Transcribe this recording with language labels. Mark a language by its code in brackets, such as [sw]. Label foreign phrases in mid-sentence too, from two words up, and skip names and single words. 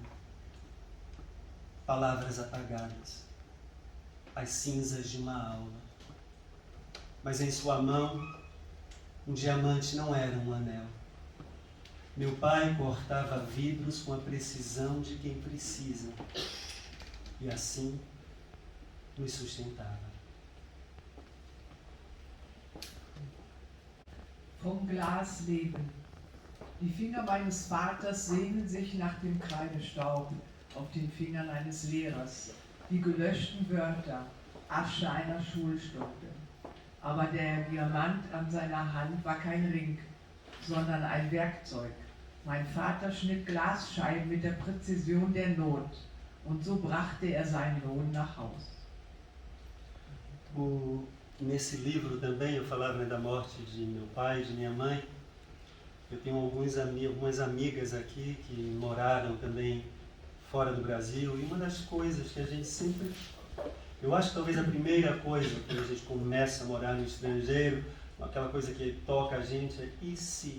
[pt] Palavras apagadas, as cinzas de uma aula. Mas em sua mão, um diamante não era um anel. Meu pai cortava vidros com a precisão de quem precisa. E assim nos sustentava. [de] Vom Glas leben. Die Finger meines Vaters sehnen sich nach dem Kreidestaub auf den Fingern eines Lehrers, die gelöschten Wörter, Asche einer Schulstunde. Aber der Diamant an seiner Hand war kein Ring, sondern ein Werkzeug. Mein Vater schnitt Glasscheiben mit der Präzision der Not und so brachte er seinen Lohn nach Haus. [pt] Nesse livro também eu falava da morte de meu pai, de minha mãe. Eu tenho algumas amigas aqui que moraram também fora do Brasil, e uma das coisas que a gente sempre... Eu acho que talvez a primeira coisa quando a gente começa a morar no estrangeiro, aquela coisa que toca a gente é e se?